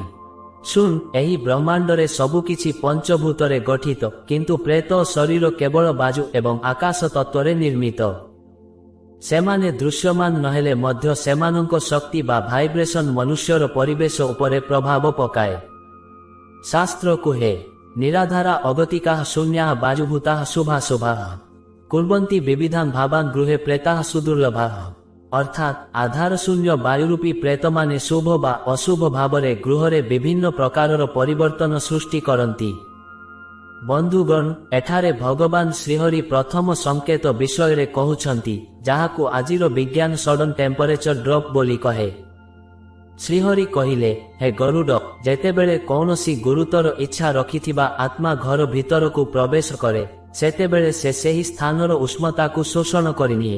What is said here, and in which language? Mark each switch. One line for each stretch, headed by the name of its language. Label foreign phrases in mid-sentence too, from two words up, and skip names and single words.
Odia: ଶୁଣ, ଏହି ବ୍ରହ୍ମାଣ୍ଡରେ ସବୁ କିଛି ପଞ୍ଚଭୂତରେ ଗଠିତ, କିନ୍ତୁ ପ୍ରେତ ଶରୀର କେବଳ ବାୟୁ ଏବଂ ଆକାଶ ତତ୍ତ୍ୱରେ ନିର୍ମିତ। ସେମାନେ ଦୃଶ୍ୟମାନ ନହେଲେ ମଧ୍ୟ ସେମାନଙ୍କ ଶକ୍ତି ବା ଭାଇବ୍ରେସନ ମନୁଷ୍ୟର ପରିବେଶ ଉପରେ ପ୍ରଭାବ ପକାଏ। ଶାସ୍ତ୍ର କୁହେ,
Sanskrit: निराधारा अगतिका शून्या बाजुभूता शुभाशुभा कुर्वन्ति विविधान भावान गृहे प्रेता सुदुर्लभा।
Odia: ଅର୍ଥାତ ଆଧାର ଶୂନ୍ୟ ବାୟୁରୂପୀ ପ୍ରେତମାନେ ଶୁଭ ବା ଅଶୁଭ ଭାବରେ ଗୃହରେ ବିଭିନ୍ନ ପ୍ରକାରର ପରିବର୍ତ୍ତନ ସୃଷ୍ଟି କରନ୍ତି। ବନ୍ଧୁଗଣ ଏଠାରେ ଭଗବାନ ଶ୍ରୀହରି ପ୍ରଥମ ସଙ୍କେତ ବିଷୟରେ କହୁଛନ୍ତି, ଯାହାକୁ ଆଜିର ବିଜ୍ଞାନ
English: sudden temperature drop
Odia: ବୋଲି କହେ। ଶ୍ରୀହରି କହିଲେ, ହେ ଗରୁଡ଼, ଯେତେବେଳେ କୌଣସି ଗୁରୁତର ଇଚ୍ଛା ରଖିଥିବା ଆତ୍ମା ଘର ଭିତରକୁ ପ୍ରବେଶ କରେ, ସେତେବେଳେ ସେ ସେହି ସ୍ଥାନର ଉଷ୍ଣତାକୁ ଶୋଷଣ କରିନିଏ।